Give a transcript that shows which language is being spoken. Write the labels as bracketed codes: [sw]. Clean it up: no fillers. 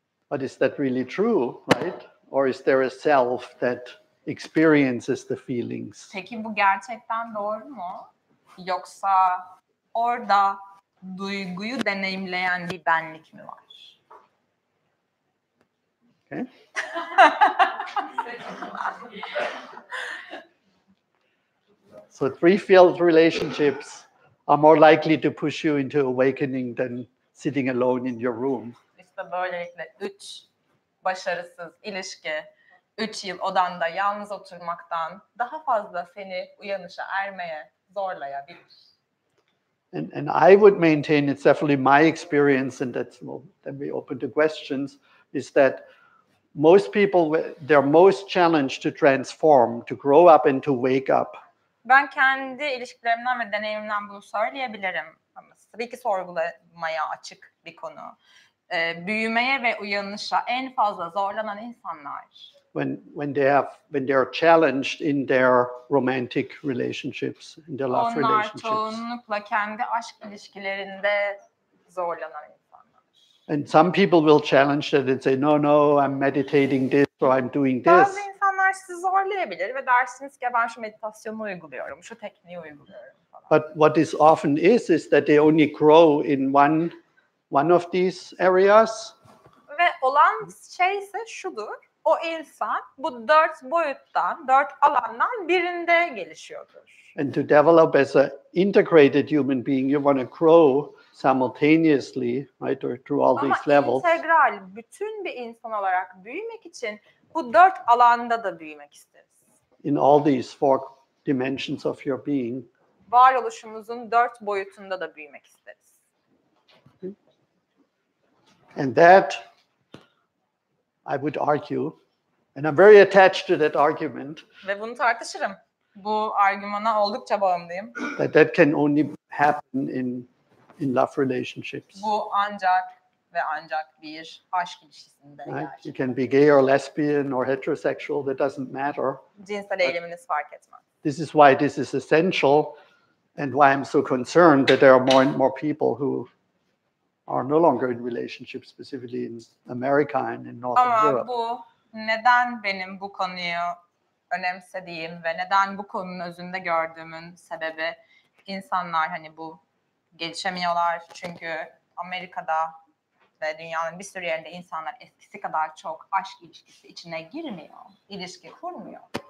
[en] But is that really true, right? Or is there a self that experiences the feelings? [tr] Peki bu gerçekten doğru mu? Yoksa orada duyguyu deneyimleyen bir benlik mi var? [en] Okay. So three-field relationships are more likely to push you into awakening than sitting alone in your room. [tr] İşte böylelikle 3 başarısız ilişki, 3 yıl odanda yalnız oturmaktan daha fazla seni uyanışa ermeye zorlayabilir. [en] And I would maintain, it's definitely my experience, and that's, well, then we open to questions, is that most people, they're most challenged to transform, to grow up and to wake up. [tr] Ben kendi ilişkilerimden ve deneyimimden bunu söyleyebilirim. Ama tabii ki sorgulamaya açık bir konu. Büyümeye ve uyanışa en fazla zorlanan insanlar. [en] When they are challenged in their romantic relationships, in their love [tr] Onlar [en] relationships. [tr] çoğunlukla kendi aşk ilişkilerinde zorlanan insanlar. [en] And some people will challenge that and say, no, I'm meditating this or I'm doing [tr] Bazı [en] this. [tr] insanlar sizi zorlayabilir ve dersiniz ki ben şu meditasyonu uyguluyorum, şu tekniği uyguluyorum falan. [en] But what is often is that they only grow in one of these areas. [tr] Ve olan şey ise şudur. O insan bu 4 boyuttan, 4 alandan birinde gelişiyordur. [en] And to develop as an integrated human being, you want to grow simultaneously, right, or through all these levels. [tr] Ama integral, bütün bir insan olarak büyümek için bu 4 alanda da büyümek isteriz. [en] In all these 4 dimensions of your being. [tr] Varoluşumuzun 4 boyutunda da büyümek isteriz. [en] And that, I would argue, and I'm very attached to that argument. [tr] Ve bunu tartışırım. Bu argümana oldukça bağımlıyım. [en] That can only happen in love relationships. [tr] Bu ancak ve ancak bir aşk ilişkisinde [en] Right? [tr] gerçek. [en] You can be gay or lesbian or heterosexual, that doesn't matter. [tr] Cinsel eyleminiz fark etmez. [en] This is why this is essential and why I'm so concerned that there are more and more people who are no longer in relationships, specifically in America and in Northern [tr] Ama [en] Europe. [tr] bu neden benim bu konuyu önemsediğim ve neden bu konunun özünde gördüğümün sebebi insanlar hani bu gelişemiyorlar çünkü Amerika'da ve dünyanın bir sürü yerinde insanlar eskisi kadar çok aşk ilişkisi içine girmiyor, ilişki kurmuyor.